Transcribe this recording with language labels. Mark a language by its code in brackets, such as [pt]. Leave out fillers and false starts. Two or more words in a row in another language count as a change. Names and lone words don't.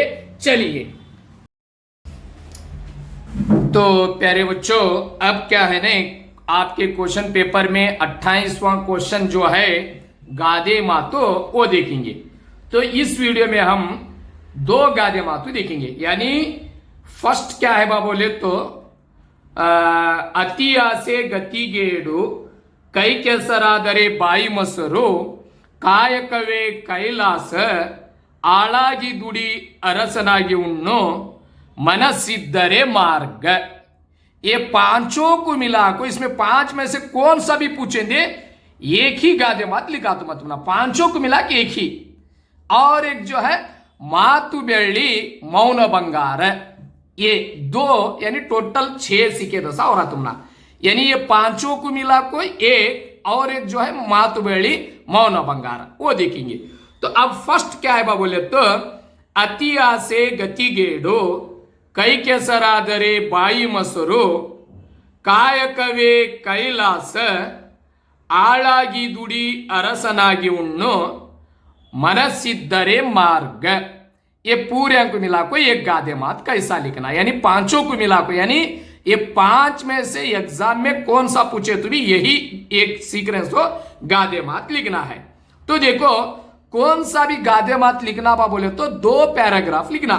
[hi] चलिए तो प्यारे बच्चों, अब क्या है ना, आपके क्वेश्चन पेपर में 28वां क्वेश्चन जो है [kn] ಗಾದೆ ಮಾತು [hi] वो देखेंगे। तो इस वीडियो में हम 2 [kn] ಗಾದೆ ಮಾತು [hi] देखेंगे। यानी फर्स्ट क्या है बा बोले तो [kn] ಅತಿ ಆಸೆ ಗತಿಗೇಡು, ಕೈ ಕೆಸರಾದರೆ ಬಾಯಿ ಮೊಸರು, ಕಾಯಕವೇ ಕೈಲಾಸ, ಆಳಾಗಿ ದುಡಿ ಅರಸನಾಗಿ ಉಣ್ಣು, ಮನಸ್ಸಿದ್ದರೆ ಮಾರ್ಗ। [hi] ये 5 को मिला को, इसमें 5 में से कौन सा भी पूछेंगे एक ही [kn] ಗಾದೆ ಮಾತು [hi] लिखा तो मत, 5 को मिला के एक ही। और एक जो है [kn] ಮಾತು ಬೆಳ್ಳಿ ಮೌನ ಬಂಗಾರ, [hi] ये 2 यानी टोटल 6 सीखे दसा हो रहा तुमना। यानी ये 5 को मिला कोई एक, और एक जो है [kn] ಮಾತು ಬೆಳ್ಳಿ ಮೌನ ಬಂಗಾರ, [hi] वो देखेंगे। तो अब फर्स्ट क्या है बा बोले तो [kn] ಅತಿ ಆಸೆ ಗತಿಗೇಡು, ಕೈ ಕೆಸರಾದರೆ ಬಾಯಿ ಮೊಸರು, ಕಾಯಕವೇ ಕೈಲಾಸ, ಆಳಾಗಿ ದುಡಿ ಅರಸನಾಗಿ ಉಣ್ಣು, ಮನಸ್ಸಿದ್ದರೆ ಮಾರ್ಗ। [hi] ये पूरे को मिला को एक [kn] ಗಾದೆ ಮಾತು [hi] कैसा लिखना, यानी 5 को मिला को, यानी ये 5 में से एग्जाम में कौन सा पूछे तो भी यही एक सीक्वेंस हो [kn] ಗಾದೆ ಮಾತು [hi] लिखना है। तो देखो कौन सा भी [kn] ಗಾದೆ ಮಾತು [hi] लिखना बा बोले तो 2 पैराग्राफ लिखना।